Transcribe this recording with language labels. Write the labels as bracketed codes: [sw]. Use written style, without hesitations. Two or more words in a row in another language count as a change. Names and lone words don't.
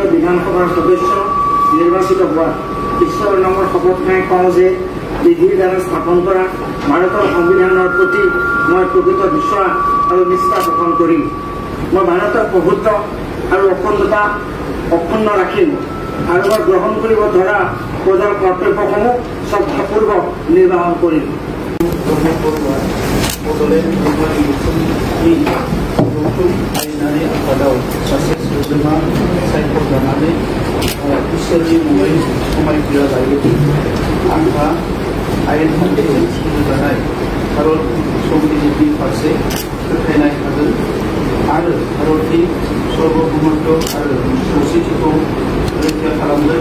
[as] বিধানসভাৰ সদস্য নিৰ্বাচিত হোৱা ঈশ্বৰৰ নামৰ শপত খাই কওঁ যে বিধিৰ দ্বাৰা স্থাপন কৰা ভাৰতৰ সংবিধানৰ প্ৰতি মই প্ৰকৃত বিশ্বাস আৰু নিষ্ঠা পোষণ কৰিম। মই ভাৰতৰ প্ৰভুত্ব আৰু অখণ্ডতা অক্ষুণ্ণ ৰাখিম আৰু মই গ্ৰহণ কৰিব ধৰা প্ৰজাৰ কৰ্তব্যসমূহ শ্ৰদ্ধাপূৰ্বক নিৰ্বাহন কৰিম। [brx] आयेनारि आफादाव सासे सोद्रोमा सायख'जानानै इसोरनि मुङै समायखिरा लायोदि आंहा आयेन खान्थिजों सोलिजानाय भारत संबिजितनि फारसे फोथायनाय थागोन आरो भारतनि सार्वभौमत्व आरो खौसेथिखौ रैखा खालामगोन।